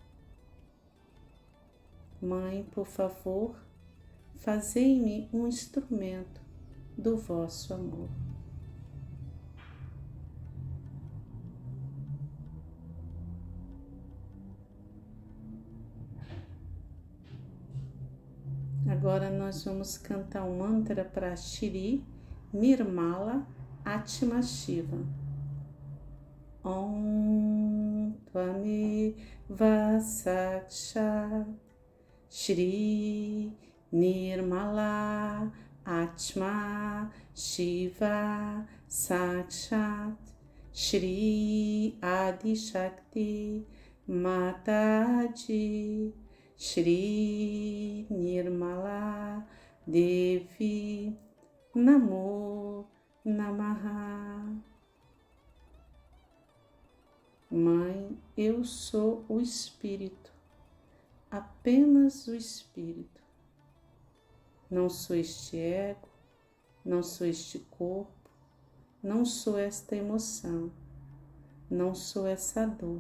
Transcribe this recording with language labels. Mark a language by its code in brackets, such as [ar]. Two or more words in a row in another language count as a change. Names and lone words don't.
[pt] Mãe, por favor, fazei-me um instrumento do vosso amor. Agora nós vamos cantar um mantra para Shri Nirmala Atma Shiva. [sa] ॐ त्वमेव साक्षात् श्री निर्मला आत्मा शिव साक्षात् श्री आदि शक्ति माताजी, श्री निर्मला देवी नमो नमः. [pt] Mãe, eu sou o Espírito, apenas o Espírito. Não sou este ego, não sou este corpo, não sou esta emoção, não sou essa dor.